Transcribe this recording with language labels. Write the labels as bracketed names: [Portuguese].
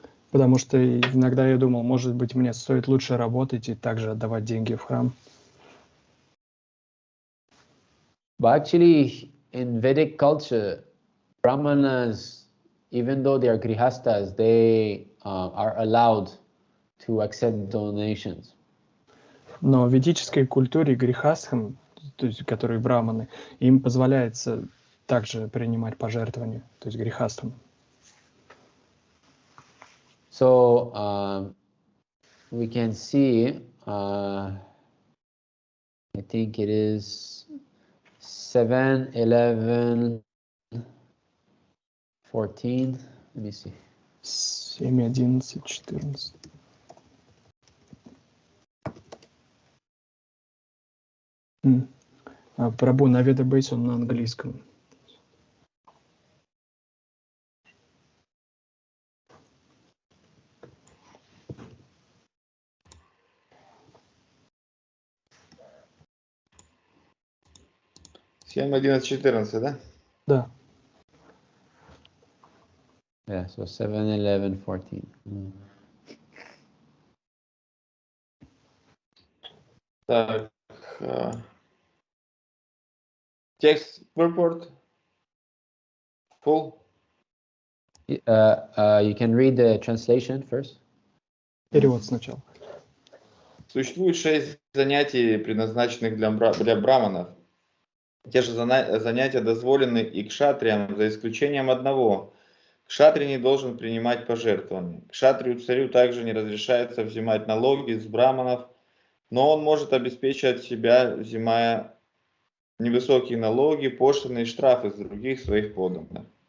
[Russian] Потому что иногда я думал, может быть, мне стоит лучше работать и также отдавать деньги в храм. [English] But actually, in Vedic culture, Brahmanas, even though they are grihastas, they are allowed to accept donations. [Russian] Но в ведической культуре грехастхам, то есть которые браманы, им позволяется также принимать пожертвования, то есть грехастхам. [English] So we can see, I think it is 7, 11, 14. Let me see. 7, 11, 14. [Russian] Прабу на Ведабейс он на английском. Семь, 11, 14, да? Да. [English] Yeah, so 7, 11, 14. [Russian] Так. Текст purport. [English] Full. You can read the translation first. [Russian] Перевод сначала. Существует 6 занятий, предназначенных для браманов. Те же занятия дозволены и кшатриям, за исключением одного. Кшатрий не должен принимать пожертвования. Кшатрию-царю также не разрешается взимать налоги с браманов, но он может обеспечивать себя, взимая невысокие налоги, пошлины и штрафы с других своих подданных.